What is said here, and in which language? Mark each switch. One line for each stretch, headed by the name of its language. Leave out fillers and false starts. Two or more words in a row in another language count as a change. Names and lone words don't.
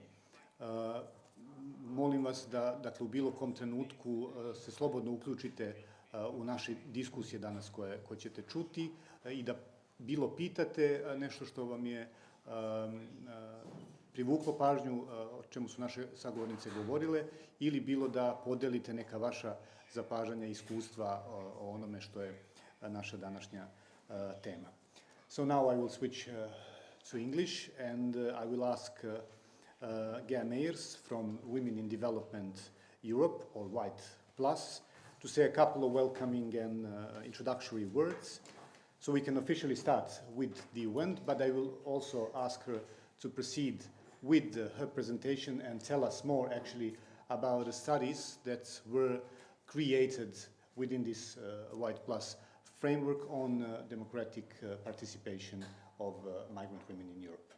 Serbian: Molim vas da, dakle, u bilo kom trenutku se slobodno uključite u naše diskusije danas koje ćete čuti i da bilo pitate nešto što vam je privuklo pažnju, o čemu su naše sagovornice govorile, ili bilo da podelite neka vaša zapažanja i iskustva o onome što je naša današnja tema.
English: So now I will switch to English and I will ask Gea Meyers from Women in Development Europe, or White Plus, to say a couple of welcoming and introductory words. So we can officially start with the event, but I will also ask her to proceed with her presentation and tell us more actually about the studies that were created within this White Plus framework on democratic participation of migrant women in Europe.